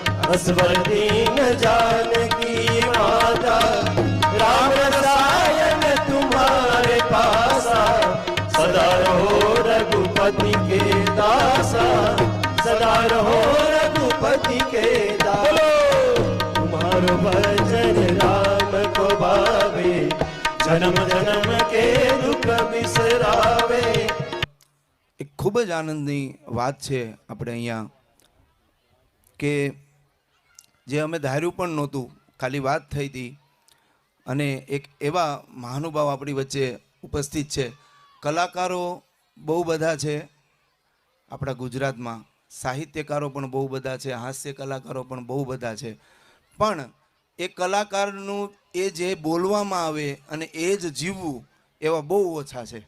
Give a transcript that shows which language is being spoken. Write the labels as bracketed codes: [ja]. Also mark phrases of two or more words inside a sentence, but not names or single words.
[awa] असवर दीन जानकी माता, राम रसायन तुम्हारे पासा, सदा रहो रघुपति के दासा, सदा रहो रघुपति के दासा। तुम्हारो भजन राम को भावे, जन्म जन्म के दुख बिसरावे। [gu] એક ખૂબ જ આનંદની વાત છે આપણે અહીંયા કે જે અમે ધાર્યું પણ નહોતું, ખાલી વાત થઈ હતી અને એક એવા મહાનુભાવ આપણી વચ્ચે ઉપસ્થિત છે. કલાકારો બહુ બધા છે આપણા ગુજરાતમાં, સાહિત્યકારો પણ બહુ બધા છે, હાસ્ય કલાકારો પણ બહુ બધા છે, પણ એ કલાકારનું એ જે બોલવામાં આવે અને એ જ જીવવું એવા બહુ ઓછા છે.